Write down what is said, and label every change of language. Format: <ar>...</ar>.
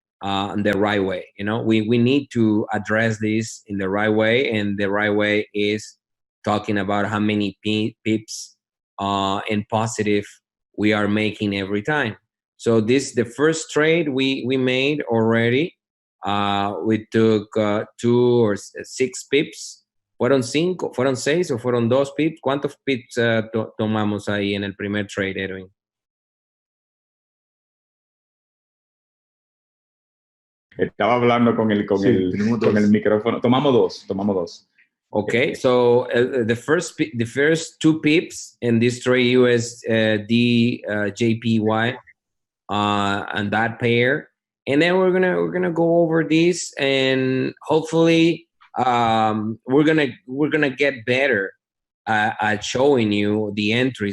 <en>in the right way. You know, we need to address this in the right way, and the right way is talking about how many pips and positive we are making every time. So this the first trade we made already. We took 2 or 6 pips.</en> <es>¿Fueron 5, fueron 6 o fueron 2 pips? ¿Cuántos pips tomamos ahí en el primer trade, Edwin? Estaba hablando con el micrófono. Tomamos dos.</es> <en>Okay, so the first 2 pips in this trade USD JPY and that pair, and then we're gonna go over this, and hopefully we're gonna get better at showing you the entry.</en>